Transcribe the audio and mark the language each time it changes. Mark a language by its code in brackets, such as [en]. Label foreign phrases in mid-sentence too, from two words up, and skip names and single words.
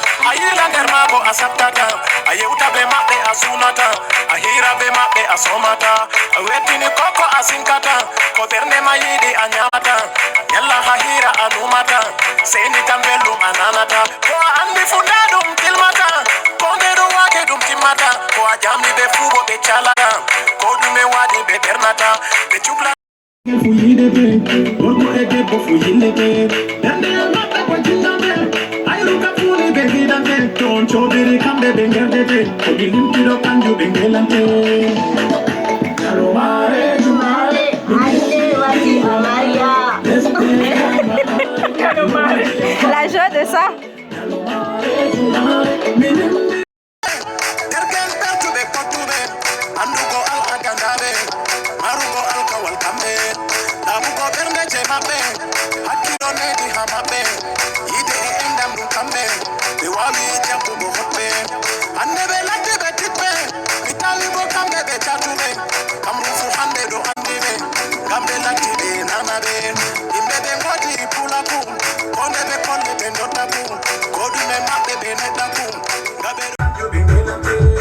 [ff] Ayira nder maako a sattata, a yewta be maɓɓe a sunata, a hira be maɓɓe a somata, a wettini koko a sinkata, ko ɓernde ma yiɗi a nyamata, a nyalla ha hira a numata, seni tan belɗum a nanata, ko a andi fu nda ɗum tilmata, ko nde ɗum wake ɗum timmata, ko a jamni ɓe fu bo ɓe calata, ko ɗume waɗi ɓe ɓernata, ɓe cukla. Fu yiide ɓe, gorko e debbo fu yille ɓe, ɓernde e maɓɓe ko jinna ɓe, ayru ka fu ni ɓe giɗan ɓe, to on coɓiri kamɓe ɓe ngerde ɓe, ko ɗi limtiɗo kanju ɓe ngelante. Jalo mare, jumare, [fr] Allez, vas-y, Maria. La joie de ça. [ff] Dergel bertuɓe kottuɓe, andugo al agandaɓe, marugo alkawal kamɓe, laɓugo ɓernde je maɓɓe, hakkilo nedi ha maɓɓe, yide e endam ɗum kamɓe, ɓe wawi jabbugo hoɓɓe, hande ɓe latti ɓe tiɓɓe, mi tawi bo kamɓe ɓe catuɓe, kamɓe fu hande ɗo andi ɓe, ngam ɓe latti ɓe nana ɓe, yimɓe ɓe godi pulaku, ko nde ɓe kolle ɓe dottaku, ko ɗume maɓɓe ɓe neɗɗaku, ngam ɓe ɗo andi ɓe ngelante.